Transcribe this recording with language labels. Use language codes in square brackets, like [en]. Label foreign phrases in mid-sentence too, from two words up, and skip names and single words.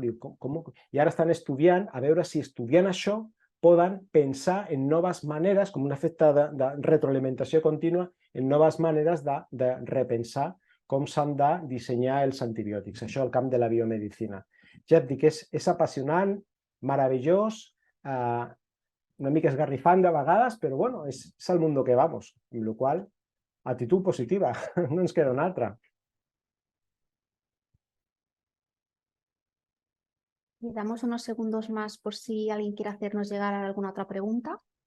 [ca] I ara estan estudiant, a veure si estudiant això poden pensar en noves maneres, com un efecte de retroalimentació contínua, en noves maneres de repensar com s'han de dissenyar els antibiòtics. Això al camp de la biomedicina. Ja et dic, és apassionant, meravellós, una mica esgarrifant de vegades, però bueno, és [es] el mundo que vamos, [ca] amb la qual cosa, actitud positiva, no ens queda una altra. [es] Le damos unos segundos más por si alguien quiere hacernos llegar a alguna otra pregunta.